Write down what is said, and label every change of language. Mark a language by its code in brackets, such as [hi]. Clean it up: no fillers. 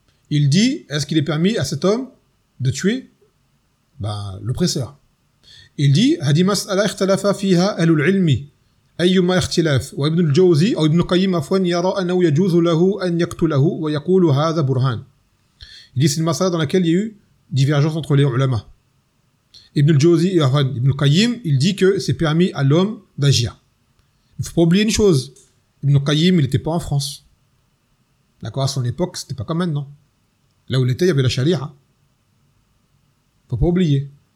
[fr] Il dit, est-ce qu'il est permis à cet homme de tuer l'oppresseur? Il dit, [ar] هذه مسألة اختلف فيها أهل العلم أيما اختلاف وابن الجوزي أو ابن القيم عفوا يرى أنه يجوز له أن يقتله ويقول هذا برهان. [fr] Il dit, c'est une masala dans laquelle il y a eu divergence entre les ulama. Ibn al-Jawzi et Ibn al-Qayyim, il dit que c'est permis à l'homme d'agir. Il ne faut pas oublier une chose. Ibn al-Qayyim, il n'était pas en France. D'accord, à son époque, c'était pas comme maintenant. Là où il était, il y avait la charia. Faut pas oublier.